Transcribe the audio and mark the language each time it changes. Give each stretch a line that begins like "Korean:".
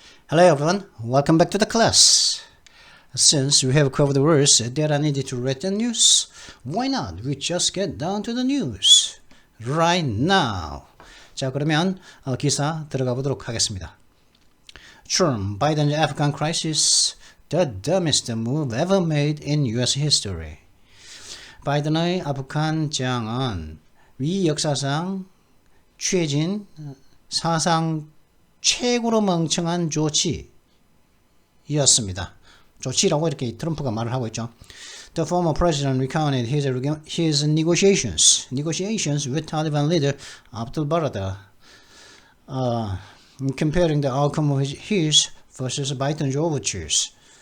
English: Hello everyone, welcome back to the class. Since we have covered the words that are needed to read the news, why not we just get down to the news right now.
Korean: 자, 그러면 기사 들어가 보도록 하겠습니다.
English: Trump, Biden's Afghan crisis, the dumbest move ever made in US history.
Korean: 바이든의 아프간 제안은 미 역사상 취해진 사상 최고로 멍청한 조치였습니다. 조치라고 이렇게 트럼프가 말을 하고 있죠.
English: The former president recounted his negotiations with Taliban leader Abdul Baradar, comparing the outcome of his versus Biden's overtures.